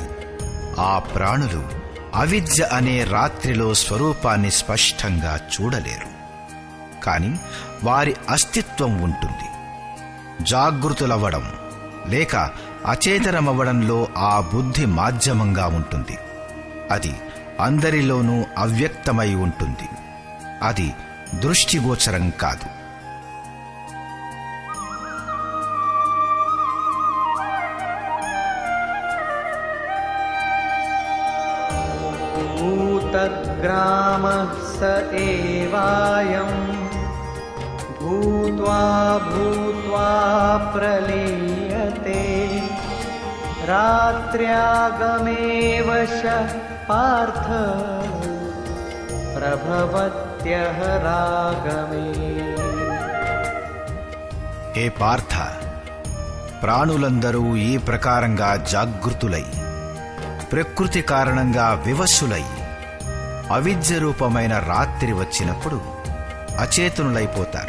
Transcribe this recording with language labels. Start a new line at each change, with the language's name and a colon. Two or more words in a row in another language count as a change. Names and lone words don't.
Telugu: ఆ ప్రాణులు అవిద్య అనే రాత్రిలో స్వరూపాన్ని స్పష్టంగా చూడలేరు, కాని వారి అస్తిత్వం ఉంటుంది. జాగృతులవ్వడం లేక అచేతనమవ్వడంలో ఆ బుద్ధి మాధ్యమంగా ఉంటుంది. అది అందరిలోనూ అవ్యక్తమై ఉంటుంది. అది దృష్టిగోచరం కాదు.
Sanskrit: भूतग्रामः स एवायं भूत्वा भूत्वा प्रलीयते रात्र्यागमे वशः पार्थ प्रभवत्यः रागमे.
Telugu: హే పార్థ, ప్రాణులందరూ ఈ ప్రకారంగా జాగృతులై ప్రకృతి కారణంగా వివశులై అవిద్య రూపమైన రాత్రి వచ్చినప్పుడు అచేతనులైపోతారు.